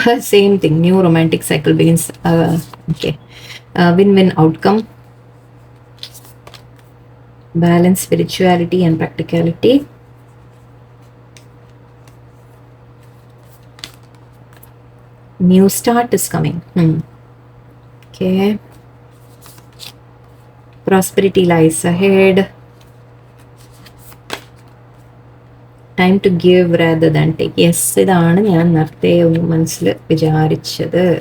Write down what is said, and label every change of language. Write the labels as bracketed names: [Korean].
[English] Same thing, new romantic cycle begins. Okay, win-win outcome, balance spirituality and practicality, new start is coming. Okay, prosperity lies ahead, time to give rather than take. [Malayalam] Yes, ഇതാണ് ഞാൻ നേരത്തെ ഒന്ന് മനസ്സിൽ വിചാരിച്ചത്.